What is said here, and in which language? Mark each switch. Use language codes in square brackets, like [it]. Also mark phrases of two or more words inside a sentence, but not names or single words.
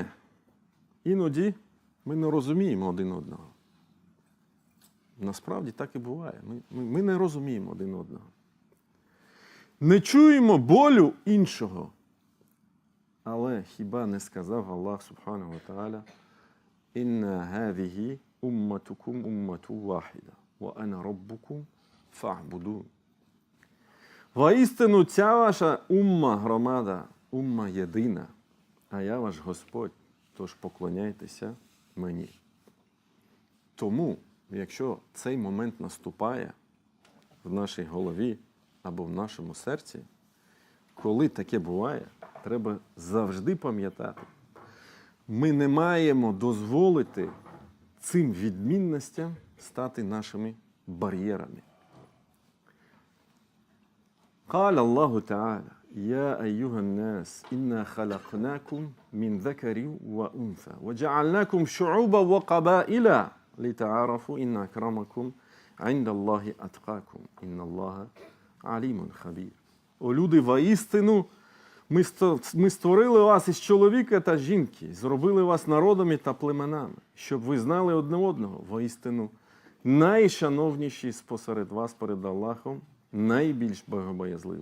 [uk] Іноді ми не розуміємо один одного. Насправді так і буває. Ми не розуміємо один одного. Не чуємо болю іншого. Але хіба не сказав Аллах [ar] سبحانه وتعالى: «إن هذه أمتكم أمة واحدة وأنا ربكم فاعبدون». [uk] Воістину ця ваша умма громада, умма єдина, а я ваш Господь, тож поклоняйтеся мені. Тому, якщо цей момент наступає в нашій голові або в нашому серці, коли таке буває, треба завжди пам'ятати, ми не маємо дозволити цим відмінностям стати нашими бар'єрами. [ar] قال الله تعالى: يا أيها الناس إنا خلقناكم من ذكر وأنثى وجعلناكم شعوبا وقبائل لتعارفوا إن أكرمكم عند الله أتقاكم إن الله عليم خبير. [uk] О люди, воістину, ми створили вас із чоловіка та жінки, зробили вас народами та племенами, щоб ви знали одне одного. Воістину, найшановніші спосеред вас перед Аллахом, найбільш богобоязливий.